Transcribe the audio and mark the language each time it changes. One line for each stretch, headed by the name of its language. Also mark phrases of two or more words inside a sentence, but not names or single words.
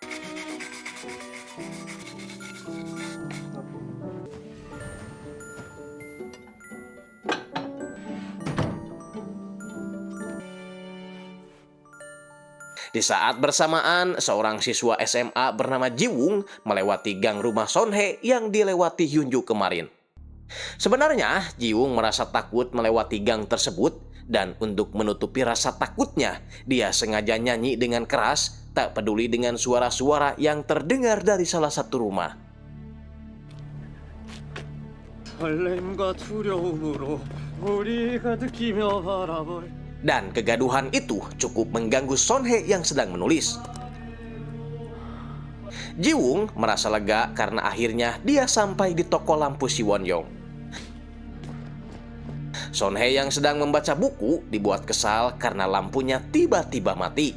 Indonesian: Di saat bersamaan, seorang siswa SMA bernama Jiwoong melewati gang rumah Son Hye yang dilewati Hyunju kemarin. Sebenarnya, Jiwoong merasa takut melewati gang tersebut, dan untuk menutupi rasa takutnya, dia sengaja nyanyi dengan keras, tak peduli dengan suara-suara yang terdengar dari salah satu rumah.
Korean: 설렘과 두려움으로 우리가 느끼며 바라볼
Indonesian: Dan kegaduhan itu cukup mengganggu Son Hye yang sedang menulis. Jiwoong merasa lega karena akhirnya dia sampai di toko lampu si Won-young. Son Hye yang sedang membaca buku dibuat kesal karena lampunya tiba-tiba mati.